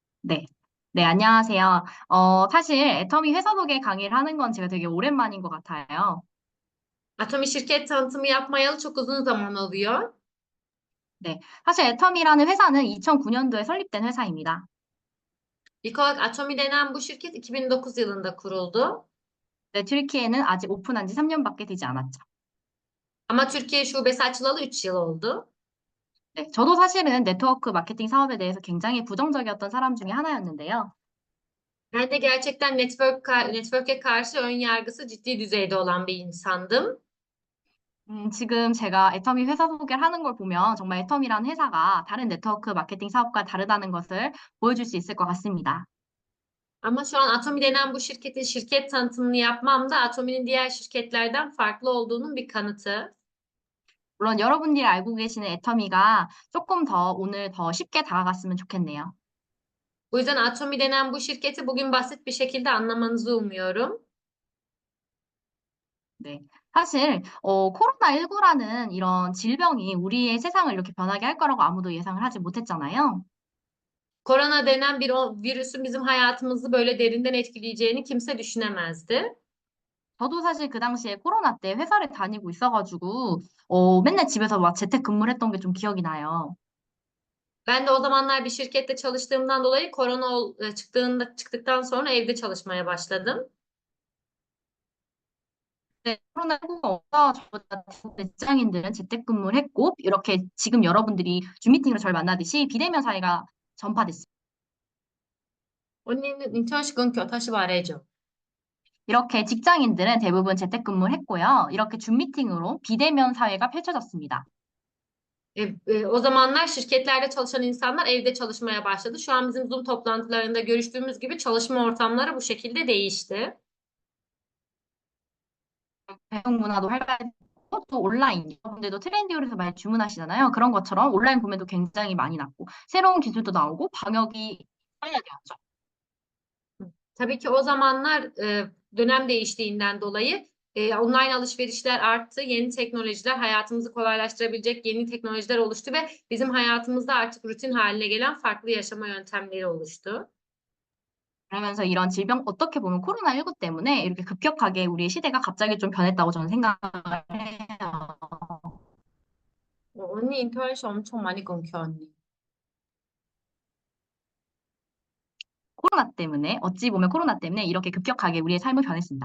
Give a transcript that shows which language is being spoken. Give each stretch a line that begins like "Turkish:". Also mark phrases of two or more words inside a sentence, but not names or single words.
Korean: 네. 네, 안녕하세요. 사실 애터미 회사 소개 강의를 하는 건 제가 되게 오랜만인 것 같아요.
Turkish: Atomi şirket tanıtımı yapmayalı çok uzun zaman oluyor.
Korean: 네. 사실 애터미라는 회사는 2009년도에 설립된 회사입니다.
Turkish: İlk olarak Atomi denen bu şirket 2009 yılında kuruldu.
Korean: 네, 튀르키예는 아직 오픈한 지 3년밖에 되지 않았죠.
Turkish: Ama Türkiye şubesi açılalı 3 yıl oldu.
Korean: 네, 저도 사실은 네트워크 마케팅 사업에 대해서 굉장히 부정적이었던 사람 중에 하나였는데요.
Turkish: Ben de gerçekten network'e karşı ön yargısı ciddi düzeyde olan bir insandım.
Korean: 지금 제가 애터미 회사 소개를 하는 걸 보면 정말 애터미라는 회사가 다른 네트워크 마케팅 사업과 다르다는 것을 보여줄 수 있을 것 같습니다.
Turkish: Ama şu an Atomi denen bu şirketin şirket tanıtımını yapmam da Atomi'nin diğer şirketlerden farklı olduğunun bir kanıtı.
Korean: 물론 여러분들이 알고 계시는 애터미가 조금 더 오늘 더 쉽게 다가갔으면 좋겠네요.
Turkish: Bu yüzden Atomi denen bu şirketi bugün basit bir şekilde anlamanızı umuyorum.
Korean: 네. 사실 코로나19라는 이런 질병이 우리의 세상을 이렇게 변하게 할 거라고 아무도 예상을 하지 못했잖아요.
Turkish: Korona denen bir virüsün bizim hayatımızı böyle derinden etkileyeceğini kimse düşünemezdi.
Korean: 저도 사실 그 당시에 코로나 때 회사를 다니고 있어 가지고 맨날 집에서 막 재택근무를 했던 게 좀 기억이 나요.
Turkish: Ben de o zamanlar bir şirkette çalıştığımdan dolayı çıktıktan sonra evde çalışmaya başladım.
Korean: 네. 코로나19가 저보다 직장인들은 재택근무를 했고 이렇게 지금 여러분들이 줌 미팅으로 저를 만나듯이 비대면 사회가 전파됐어요. 언니는 인턴십은 다시 말해줘. 이렇게 직장인들은 대부분 재택근무를 했고요. 이렇게 줌 미팅으로 비대면 사회가 펼쳐졌습니다.
Turkish: O zamanlar şirketlerde çalışan insanlar evde çalışmaya başladı. Şu an bizim Zoom toplantılarında görüştüğümüz gibi çalışma ortamları bu şekilde değişti.
Korean: 배송 문화도 활발해지고 또 온라인 여러분들도 트렌디홀에서 많이 주문하시잖아요. 그런 것처럼 온라인 구매도 굉장히 많이 났고 새로운 기술도 나오고 방역이 빨라졌죠.
Turkish: Tabii ki o zamanlar dönem değiştiğinden dolayı online alışverişler arttı. Yeni teknolojiler hayatımızı kolaylaştırabilecek yeni teknolojiler oluştu ve bizim hayatımızda artık rutin haline gelen farklı yaşama yöntemleri oluştu.
Korean: 그러면서 이런 질병 어떻게 보면 코로나19 때문에 이렇게 급격하게 우리의 시대가 갑자기 좀 변했다고 저는 생각을 해요. 언니 인터넷이 엄청 많이 끊겨, 언니. 어찌 보면 코로나 때문에 이렇게 급격하게 우리의 삶을 변했습니다.